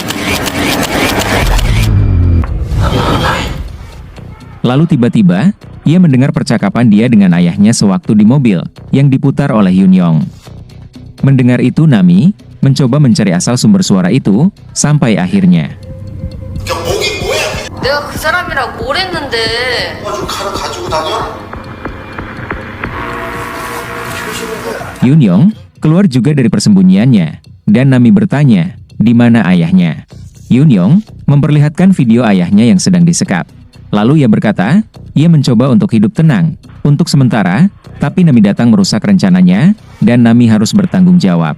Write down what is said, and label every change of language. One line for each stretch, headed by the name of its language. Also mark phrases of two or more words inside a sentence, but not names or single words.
Indonesian: Lalu tiba-tiba, ia mendengar percakapan dia dengan ayahnya sewaktu di mobil, yang diputar oleh Yunyong. Mendengar itu Nami, mencoba mencari asal sumber suara itu, sampai akhirnya.
Korean: 내가 그 사람이랑 뭘 했는데? 좀 칼을 가지고 다녀?
Indonesian: Yunyong keluar juga dari persembunyiannya, dan Nami bertanya, di mana ayahnya? Yunyong memperlihatkan video ayahnya yang sedang disekap. Lalu ia berkata, ia mencoba untuk hidup tenang, untuk sementara, tapi Nami datang merusak rencananya, dan Nami harus bertanggung jawab.